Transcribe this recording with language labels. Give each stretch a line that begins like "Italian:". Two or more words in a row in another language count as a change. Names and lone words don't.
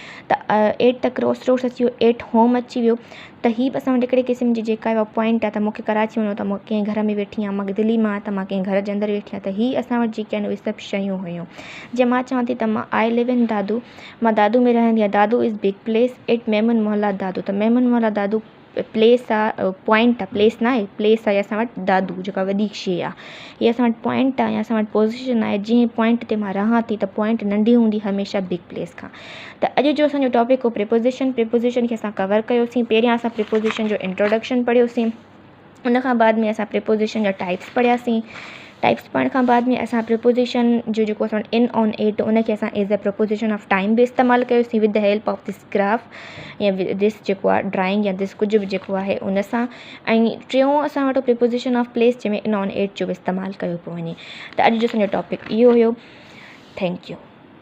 Sindhi: त 8 त
English: cross roads
Sindhi: अची वियो, 8 होम अची वियो। त हीअ बि असां वटि हिकिड़े क़िस्म जी जेका आहे पॉइंट आहे, त मूंखे कराची वञिणो, त मां कंहिं घर में वेठी आहियां, मां दिल्ली मां त मां कंहिं घर जे अंदरि वेठी आहियां। त हीअ असां वटि जेके आहिनि उहे सभु शयूं हुयूं। जीअं मां चवां थी त मां
English: I live in Dadu,
Sindhi: मां दादू में रहंदी आहियां।
English: Dadu is big place at Memon Mohalla Dadu.
Sindhi: त मेमन मोहल्ला दादू प्लेस आहे, पॉइंट आहे, प्लेस न आहे, प्लेस आहे असां वटि दादू, जेका वॾी शइ आहे। हीअ असां वटि पॉइंट आहे या असां वटि पोज़ीशन आहे। जीअं पॉइंट ते मां रहां थी, त पॉइंट नंढी हूंदी हमेशह
English: big place
Sindhi: खां। त अॼु जो असांजो टॉपिक हो प्रिपोज़िशन। प्रिपोज़िशन खे असां कवर कयोसीं। पहिरियां असां प्रिपोज़िशन जो इंट्रोडक्शन पढ़ियोसीं, उन खां बाद में असां प्रिपोज़िशन जा टाइप्स पढ़ियासीं। टाइप्स पढ़ण खां बाद में असां प्रिपोज़िशन जो जेको असां
English: in on at,
Sindhi: उनखे असां
English: as a preposition of time
Sindhi: बि इस्तेमालु कयोसीं
English: with the help of this graph
Sindhi: या दिस जेको आहे ड्राइंग या दिस कुझु बि जेको आहे उन सां। ऐं टियों असां वटि
English: preposition of place,
Sindhi: जंहिंमें
English: in on at
Sindhi: जो बि इस्तेमालु कयो पियो वञे। त अॼु जो असांजो टॉपिक इहो हुयो।
English: Thank you.